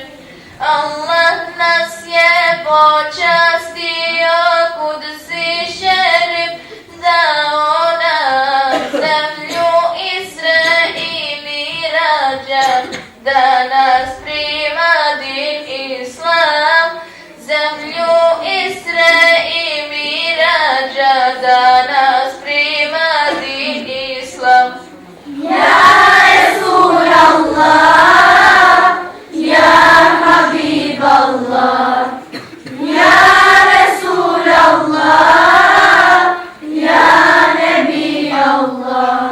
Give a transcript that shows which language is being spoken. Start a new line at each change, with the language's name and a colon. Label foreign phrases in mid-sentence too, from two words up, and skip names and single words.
Bosnian: Allah nas je počastio Kudsi šerif dao nam zemlju Isre i Mirađa, da nas prima din Islam, zemlju Isre i Mirađa, da nas prima din Islam.
Arabic: يا رسول الله، يا حبيب الله، يا رسول الله، يا نبي الله.